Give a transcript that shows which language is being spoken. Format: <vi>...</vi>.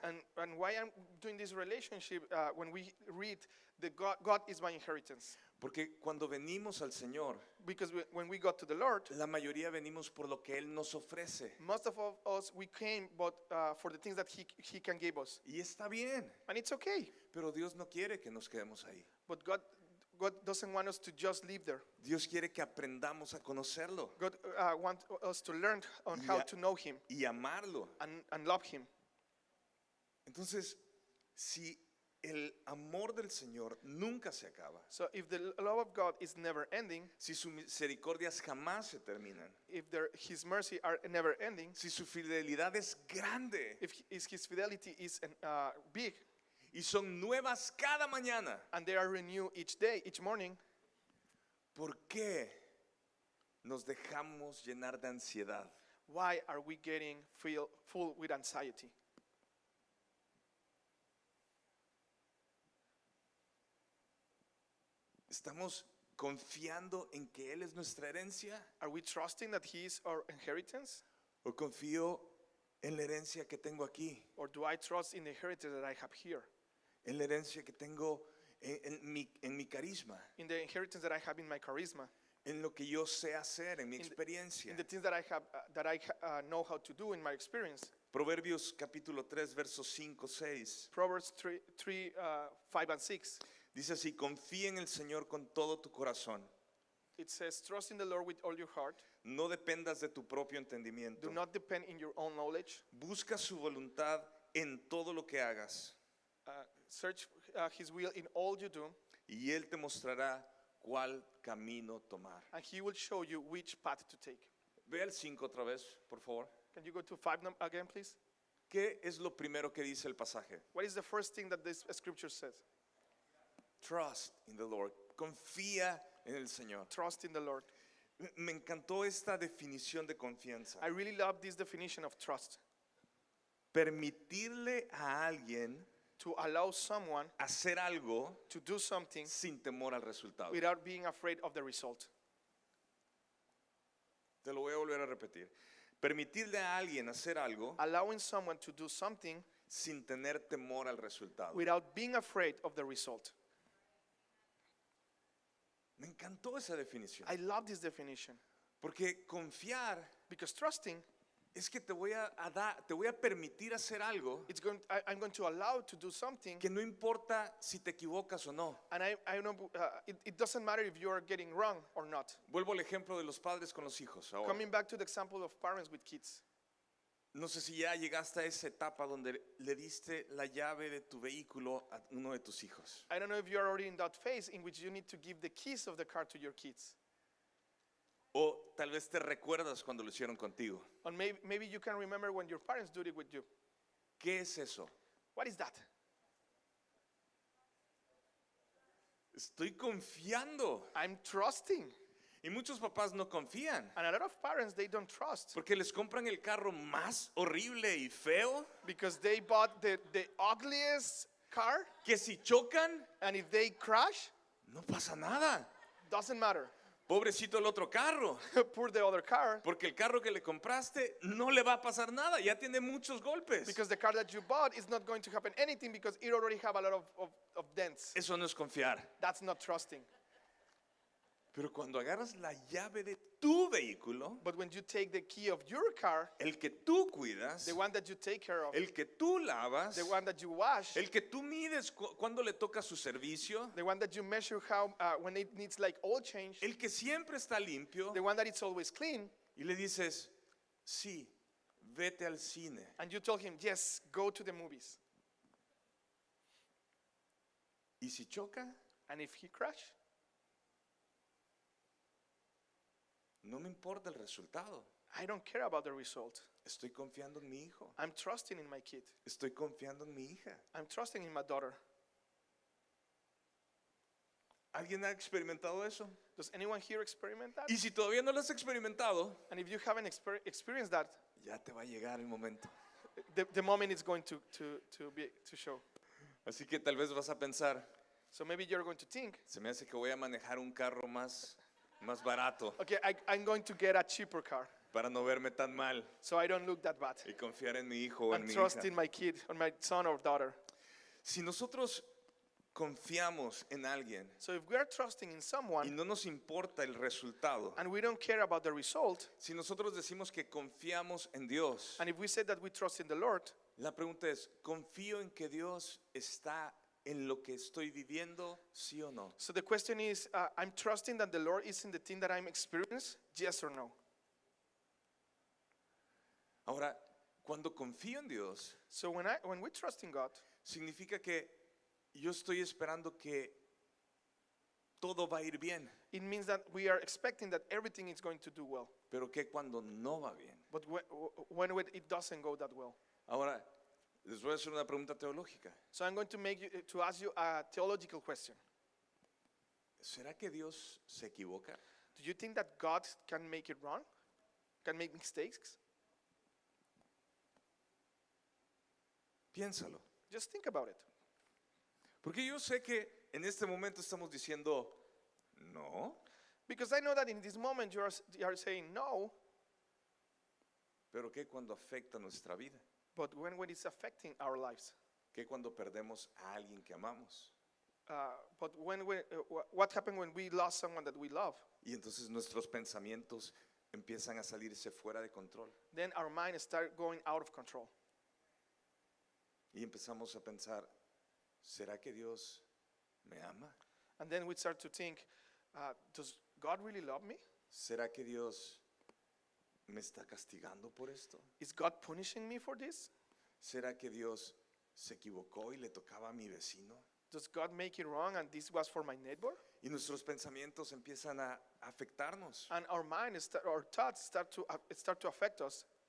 <en>And why I'm doing this relationship when we read that God is my inheritance.</en> <es>Porque cuando venimos al Señor,</es> <en>Because when we got to the Lord,</en> <es>la mayoría venimos por lo que Él nos ofrece.</es> <en>most of us, we came but for the things that he can give us.</en> <es>Y está bien,</es> <en>And it's okay.</en> <es>pero Dios no quiere que nos quedemos ahí.</es> <en>But God doesn't want us to just live there.</en> <es>Dios quiere que aprendamos a conocerlo</es> <en>God wants us to learn on how to know Him</en> <es>y amarlo.</es> <en>and love Him.</en> <es>Entonces, si el amor del Señor nunca se acaba,</es> <en>So if the love of God is never ending,</en> <es>si sus misericordias jamás se terminan,</es> <en>if His mercy are never ending,</en> <es>si su fidelidad es grande</es> <en>if His fidelity is big,</en> <es>y son nuevas cada mañana,</es> <en>and they are renewed each day, each morning,</en> <es>¿por qué nos dejamos llenar de ansiedad?</es> <en>why are we getting full with anxiety?</en> <es>¿Estamos confiando en que Él es nuestra herencia?</es> <en>Are we trusting that He is our inheritance?</en> <es>¿O confío en la herencia que tengo aquí?</es> <en>Or do I trust in the inheritance that I have here?</en> <es>En la herencia que tengo en mi carisma,</es> <en>In the inheritance that I have in my charisma?</en> <es>en lo que yo sé hacer, en mi</es> <en>In</en> <es>experiencia.</es> <en>the things that I have, know how to do in my experience?</en> <es>Proverbios capítulo 3, versos 5, 6.</es> <en>Proverbs 3, 5 and 6.</en> <es>Dice así: confía en el Señor con todo tu corazón.</es> <en>It says, trust in the Lord with all your heart.</en> <es>No dependas de tu propio entendimiento.</es> <en>Do not depend in your own knowledge.</en> <es>Busca su voluntad en todo lo que hagas.</es> <en>Search His will in all you do,</en> <es>Y Él te mostrará cuál camino tomar.</es> <en>and He will show you which path to take.</en> <es>Ve al 5 otra vez, por favor.</es> <en>Can you go to 5 again, please?</en> <es>¿Qué es lo primero que dice el pasaje?</es> <en>What is the first thing that this scripture says? Trust in the Lord.</en> <es>Confía en el Señor.</es> <en>Trust in the Lord.</en> <es>Me encantó esta definición de confianza.</es> <en>I really love this definition of trust.</en> <es>Permitirle a alguien</es> <en>To allow someone</en> <es>hacer algo</es> <en>to do something</en> <es>sin temor al resultado.</es> <en>without being afraid of the result.</en> <es>Te lo voy a volver a repetir. Permitirle a alguien hacer algo</es> <en>Allowing someone to do something</en> <es>sin tener temor al resultado.</es> <en>without being afraid of the result.</en> <es>Me encantó esa definición.</es> <en>I love this definition</en> <es>Porque confiar</es> <en>because trusting,</en> <es>es que te voy a permitir hacer algo</es> <en>I'm going to allow to do something,</en> <es>que no importa si te equivocas o no.</es> <en>and I know it doesn't matter if you are getting wrong or not.</en> <es>Vuelvo al ejemplo de los padres con los hijos. Ahora,</es> <en>Coming back to the example of parents with kids.</en> <es>no sé si ya llegaste a esa etapa donde le diste la llave de tu vehículo a uno de tus hijos.</es> <en>I don't know if you're already in that phase in which you need to give the keys of the car to your kids.</en> <es>O tal vez te recuerdas cuando lo hicieron contigo.</es> <en>Or maybe you can remember when your parents did it with you.</en> <es>¿Qué es eso?</es> <en>What is that?</en> <es>Estoy confiando.</es> <en>I'm trusting.</en> <es>Y muchos papás no confían.</es> <en>And a lot of parents, they don't trust</en> <es>Porque les compran el carro más horrible y feo,</es> <en>because they bought the ugliest car,</en> <es>que si chocan,</es> <en>and if they crash,</en> <es>no pasa nada.</es> <en>doesn't matter.</en> <es>Pobrecito el otro carro.</es> <en>Pour the other car,</en> <es>Porque el carro que le compraste no le va a pasar nada. Ya tiene muchos golpes.</es> <en>because the car that you bought is not going to happen anything because it already have a lot of dents.</en> <es>Eso no es confiar.</es> <en>That's not trusting.</en> <es>Pero cuando agarras la llave de tu vehículo,</es> <en>But when you take the key of your car,</en> <es>el que tú cuidas,</es> <en>the one that you take care of,</en> <es>el que tú lavas,</es> <en>the one that you wash,</en> <es>el que tú mides cuando le toca su servicio,</es> <en>the one that you measure how when it needs like oil change,</en> <es>el que siempre está limpio,</es> <en>the one that it's always clean,</en> <es>y le dices, sí, vete al cine.</es> <en>and you told him, yes, go to the movies.</en> <es>Y si choca,</es> <en>And if he crash,</en> <es>no me importa el resultado.</es> <en>I don't care about the result.</en> <es>Estoy confiando en mi hijo.</es> <en>I'm trusting in my kid.</en> <es>Estoy confiando en mi hija.</es> <en>I'm trusting in my daughter.</en> <es>¿Alguien ha experimentado eso?</es> <en>Does anyone here experiment that?</en> <es>Y si todavía no lo has experimentado,</es> <en>And if you haven't experienced that,</en> <es>ya te va a llegar el momento.</es> <en>the moment is going to show.</en> <es>Así que tal vez vas a pensar,</es> <en>So maybe you're going to think,</en> <es>se me hace que voy a manejar un carro más barato.</es> <en>okay, I'm going to get a cheaper car.</en> <es>para no verme tan mal</es> <en>so I don't look that bad.</en> <es>y confiar en mi hijo o en</es> <en>And</en> <es>mi</es> <en>trust</en> <es>hija.</es> <en>in my kid, or my son or daughter.</en> <es>Si nosotros confiamos en alguien</es> <en>So if we are trusting in</en> <es>y</es> <en>someone</en> <es>no nos importa el resultado,</es> <en>and we don't care about the result,</en> <es>si nosotros decimos que confiamos en Dios,</es> <en>and if we say that we trust in the Lord,</en> <es>la pregunta es, ¿confío en que Dios está en lo que estoy viviendo, sí o no?</es> <en>so the question is, I'm trusting that the Lord is in the thing that I'm experiencing, yes or no?</en> <es>Ahora, cuando confío en Dios,</es> <en>So when we trust in God,</en> <es>significa que yo estoy esperando que todo va a ir bien,</es> <en>it means that we are expecting that everything is going to do well.</en> <es>pero que cuando no va bien.</es> <en>But when it doesn't go that well.</en> <es>Ahora, les voy a hacer una pregunta teológica.</es> <en>So I'm going to ask you a theological question.</en> <es>¿Será que Dios se equivoca?</es> <en>Do you think that God can make it wrong? Can make mistakes?</en> <es>Piénsalo.</es> <en>Just think about it.</en> <es>Porque yo sé que en este momento estamos diciendo, no,</es> <en>Because I know that in this moment you are saying no,</en> <es>pero ¿qué cuando afecta nuestra vida?</es> <en>but when it's affecting our lives?</en> <es>¿Qué cuando perdemos a alguien que amamos?</es> <en>But what happened when we lost someone that we love?</en> <es>Y entonces nuestros pensamientos empiezan a salirse fuera de control.</es> <en>Then our mind start going out of control.</en> <es>Y empezamos a pensar, ¿será que Dios me ama?</es> <en>And then we start to think, does God really love me?</en> <es>¿Será que Dios me está castigando por esto?</es> <en>Is God punishing me for this?</en> <es>¿Será que Dios se equivocó y le tocaba a mi vecino?</es> <en>Does God make it wrong and this was for my neighbor?</en> <es>Y nuestros pensamientos empiezan a afectarnos.</es> <en>And our mind, our thoughts start to affect us.</en>